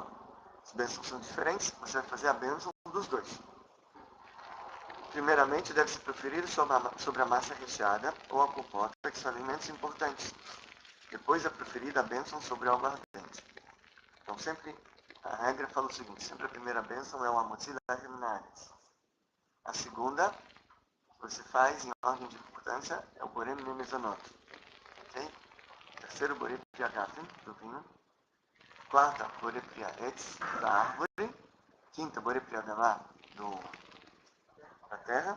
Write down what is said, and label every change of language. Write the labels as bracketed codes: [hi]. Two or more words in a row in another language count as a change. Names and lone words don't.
[pt] As bênçãos são diferentes, você vai fazer a bênção dos dois. Primeiramente, deve-se preferir sobre a massa recheada ou a compota, que são alimentos importantes. Depois é preferida a bênção sobre o aguardente. Então, sempre, a regra fala o seguinte, sempre a primeira bênção é o [he] המוציא לחם הארץ. [pt] A segunda, que você faz em ordem de importância, é o [he] בורא מיני מזונות. [pt] Ok? Terceiro, [he] בורא פרי הגפן, [pt] do vinho. Quarta, [he] בורא פרי העץ, [pt] da árvore. Quinta, [he] בורא פרי האדמה, [pt] da terra.